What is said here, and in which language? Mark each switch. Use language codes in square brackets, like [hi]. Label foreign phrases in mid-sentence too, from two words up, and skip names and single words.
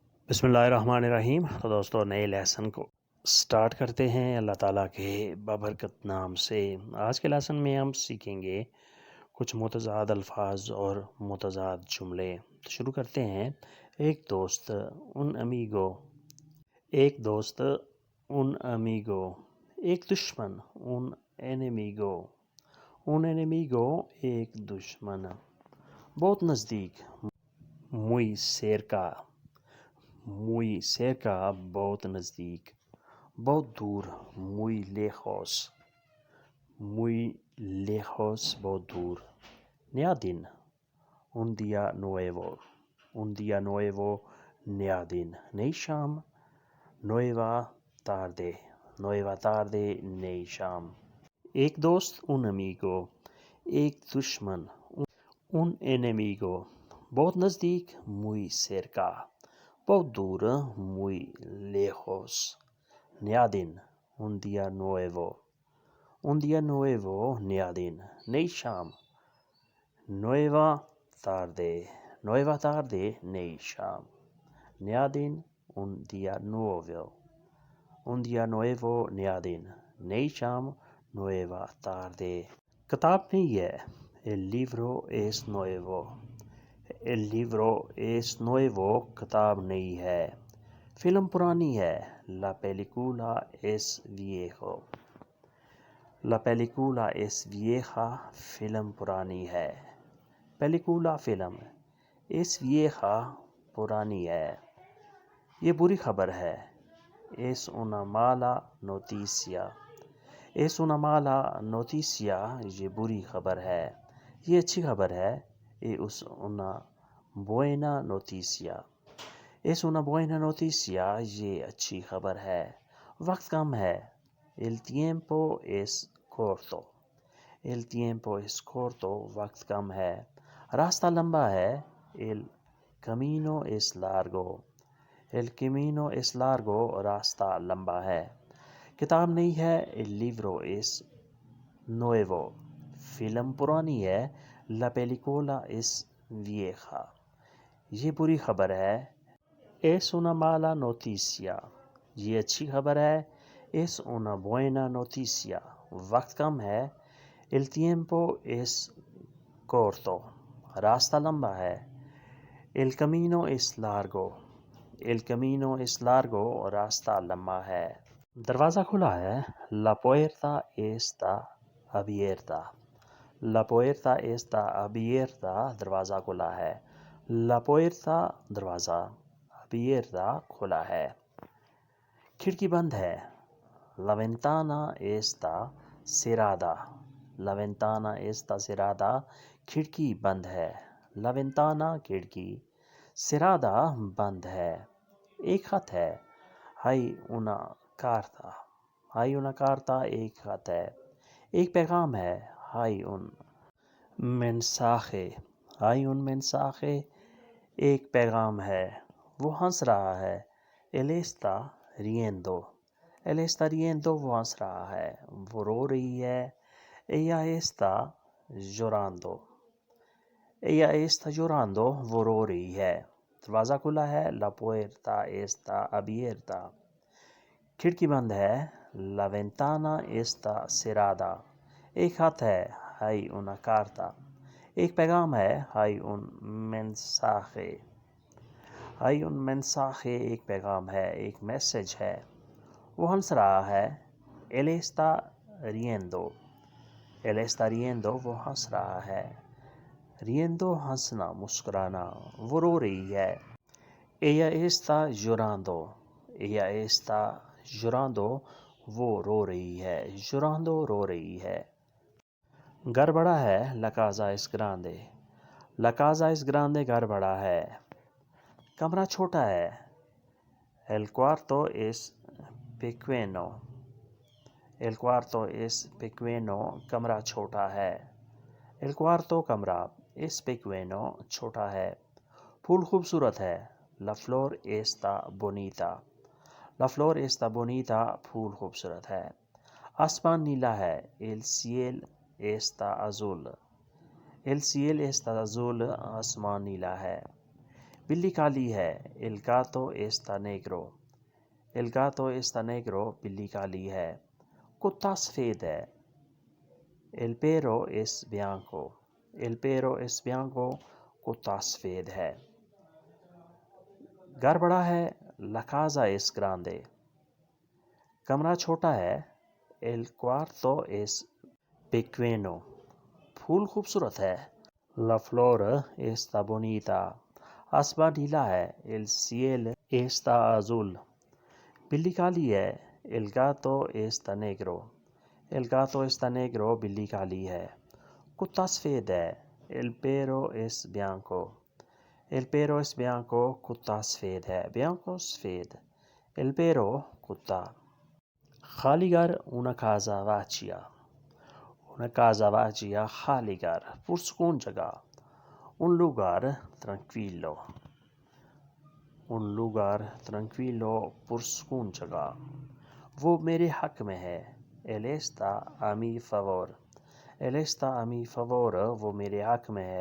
[ar] بسم اللہ الرحمن الرحیم۔ [ur] تو دوستو نئے لیسن کو سٹارٹ کرتے ہیں اللہ تعالیٰ کے بابرکت نام سے۔ آج کے لیسن میں ہم سیکھیں گے کچھ متضاد الفاظ اور متضاد جملے۔ تو شروع کرتے ہیں۔ ایک دوست [es] un amigo، [ur] ایک دوست [es] un amigo۔ [ur] ایک دشمن [es] un enemigo، un enemigo [ur] ایک دشمن۔ بہت نزدیک [es] muy cerca، muy cerca [ur] بہت نزدیک۔ بہت دور [es] muy lejos، muy lejos [ur] بہت دور۔ نیا دن [es] un día nuevo، un día nuevo [ur] نیا دن۔ نئی شام [es] nueva tarde، nueva tarde [ur] نئی شام۔ ایک دوست [es] un amigo، [ur] ایک دشمن [es] un enemigo۔ [ur] بہت نزدیک [es] muy cerca، [ur] بہت دور [es] muy lejos۔ [ur] نیا دن [es] un día nuevo، un día nuevo [ur] نیا دن۔ نئی شام [es] nueva tarde، nueva tarde [ur] نئی شام۔ نیا دن [es] un día nuevo، un día nuevo [ur] نیا دن۔ نئی شام [es] nueva tarde۔ [ur] کتاب نہیں ہے [es] el libro es nuevo، el libro es nuevo [ur] کتاب نئی ہے۔ فلم پرانی ہے [es] la película es viejo، la película es vieja [ur] فلم پرانی ہے۔ película فلم، [es] es vieja [ur] پرانی ہے۔ یہ بری خبر ہے [es] es una mala noticia، es una mala noticia [ur] یہ بری خبر ہے۔ یہ اچھی خبر ہے [es] es una buena noticia، es una buena noticia [ur] یہ اچھی خبر ہے۔ وقت کم ہے [es] el tiempo es corto، el tiempo es corto [ur] وقت کم ہے۔ راستہ لمبا ہے [es] el camino es largo، el camino es largo [ur] راستہ لمبا ہے۔ کتاب نئی ہے [es] el libro es nuevo، [ur] فلم پرانی ہے [es] la película es vieja [ur] یہ بری خبر ہے [es] es una mala noticia [ur] یہ اچھی خبر ہے [es] es una buena noticia [ur] وقت کم ہے [es] el tiempo es corto [ur] راستہ لمبا ہے [es] el camino es largo، el camino es largo [ur] راستہ لمبا ہے۔ دروازہ کھلا ہے [es] la puerta está abierta، la puerta está abierta [ur] دروازہ کھلا ہے۔ [es] la puerta [ur] دروازہ abierta کھلا ہے۔ کھڑکی بند ہے [es] la ventana está cerrada، la ventana está cerrada [ur] کھڑکی بند ہے۔ [es] la ventana [ur] کھڑکی cerrada بند ہے۔ ایک خط ہے [es] hay una carta، hay una carta [ur] ایک خط ہے۔ ایک پیغام ہے [es] hay un mensaje، hay un mensaje [ur] ایک پیغام ہے۔ وہ ہنس رہا ہے [es] él está riendo، él está riendo [ur] وہ ہنس رہا ہے۔ وہ رو رہی ہے [es] ella está llorando، ella está llorando [ur] وہ رو رہی ہے۔ دروازہ کھلا ہے [es] la puerta está abierta، [ur] کھڑکی بند ہے [es] la ventana está cerrada۔ [ur] ایک خط ہے [es] hay una carta، [ur] ایک پیغام ہے [es] hay un mensaje، hay un mensaje [ur] ایک پیغام ہے ایک میسج ہے۔ وہ ہنس رہا ہے [es] él está riendo، él está riendo [ur] وہ ہنس رہا ہے۔ riendo ہنسنا مسکرانا۔ وہ رو رہی ہے [es] ella está llorando، ella está llorando [ur] وہ رو رہی ہے۔ llorando رو رہی ہے۔ گھر بڑا ہے [es] la casa es grande، la casa es grande [ur] گھر بڑا ہے۔ کمرہ چھوٹا ہے [es] el cuarto es pequeño، el cuarto es pequeño [ur] کمرہ چھوٹا ہے۔ [es] el cuarto کمرہ es pequeño [ur] چھوٹا ہے۔ پھول خوبصورت ہے [es] la flor está bonita، la flor está bonita [ur] پھول خوبصورت ہے۔ آسمان نیلا ہے [es] el cielo está azul، el cielo está azul [ur] آسمان نیلا ہے۔ بلی کالی ہے. [es] El gato está negro. El gato está negro. [ur] بلی کالی ہے. کتا سفید ہے. [es] El perro es bianco. El perro es bianco. [ur] کتا سفید ہے. گھر بڑا ہے. [es] La casa es grande. [ur] کمرہ چھوٹا ہے. [es] El cuarto es pequeño. [ur] پھول خوبصورت ہے. [es] La flor está bonita. [ur] آسمان نیلا ہے. [es] El cielo está azul. [ur] بلی کالی ہے. [es] El gato está negro. El gato está negro. [ur] بلی کالی ہے. کتا سفید ہے. [es] El perro es bianco. El perro es bianco. [ur] کتا سفید ہے. bianco سفید. [es] El perro کتا. [ur] خالی گھر. [es] Una casa vacía. Una casa vacía. [ur] خالی گھر. پرسکون جگہ. [es] Un lugar tranquilo. Un lugar tranquilo. [ur] پرسکون جگہ. وہ میرے حق میں ہے. [es] Él está a mi favor. Él está a mi favor. [ur] وہ میرے حق میں ہے.